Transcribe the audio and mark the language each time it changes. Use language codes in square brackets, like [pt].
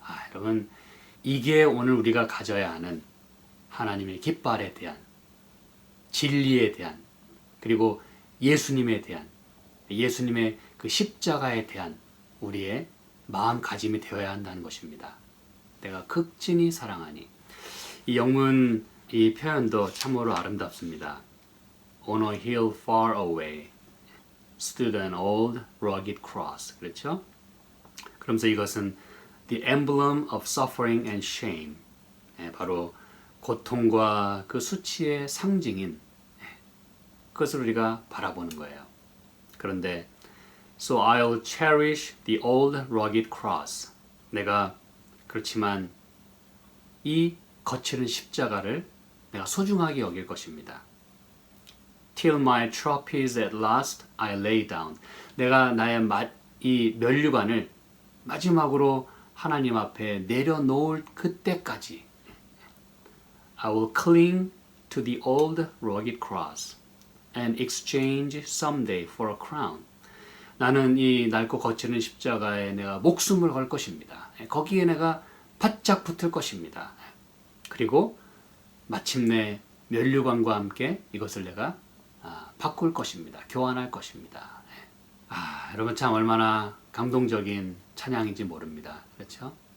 [ko] 여러분, 이게 오늘 우리가 가져야 하는 하나님의 깃발에 대한, 진리에 대한, 그리고 예수님에 대한, 예수님의 그 십자가에 대한 우리의 마음가짐이 되어야 한다는 것입니다. 내가 극진히 사랑하니. 이 영문 이 표현도 참으로 아름답습니다. [en] On a hill far away stood an old rugged cross. [ko] 그렇죠? 그러면서 이것은 [en] the emblem of suffering and shame. [ko] 바로 고통과 그 수치의 상징인 그것을 우리가 바라보는 거예요. 그런데 [en] So I'll cherish the old rugged cross. [ko] 내가 그렇지만 이 거칠은 십자가를 내가 소중하게 여길 것입니다. [en] Till my trophies at last I lay down. [ko] 내가 나의 이 면류관을 마지막으로 하나님 앞에 내려놓을 그때까지 [en] I will cling to the old rugged cross and exchange someday for a crown. [ko] 나는 이 낡고 거치는 십자가에 내가 목숨을 걸 것입니다. 거기에 내가 바짝 붙을 것입니다. 그리고 마침내 면류관과 함께 이것을 내가 바꿀 것입니다. 교환할 것입니다. 여러분 참 얼마나 감동적인 찬양인지 모릅니다. 그렇죠?